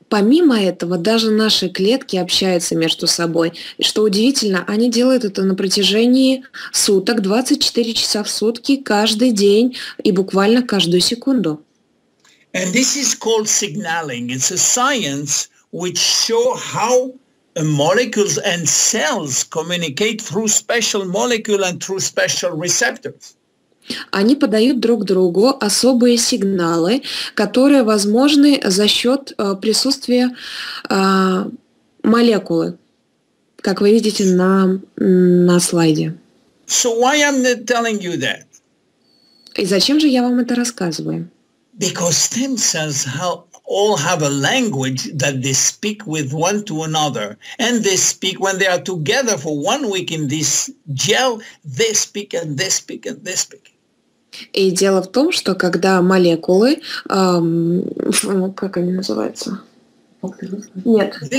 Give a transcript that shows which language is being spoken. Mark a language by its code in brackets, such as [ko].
[ru] Помимо этого, даже наши клетки общаются между собой. И что удивительно, они делают это на протяжении суток, 24 часа в сутки, каждый день и буквально каждую секунду. [en] And this is called signaling. It's a science which shows how molecules and cells communicate through special molecule and through special receptors. [ru] Они подают друг другу особые сигналы, которые возможны за счет присутствия молекулы, как вы видите на слайде. [en] So why am I telling you that? [ru] И зачем же я вам это рассказываю? [en] Because stem cells all have a language that they speak with one to another. And they speak when they are together for 1 week in this gel, they speak and they speak and they speak. [ru] И дело в том, что когда молекулы, как они называются? Нет.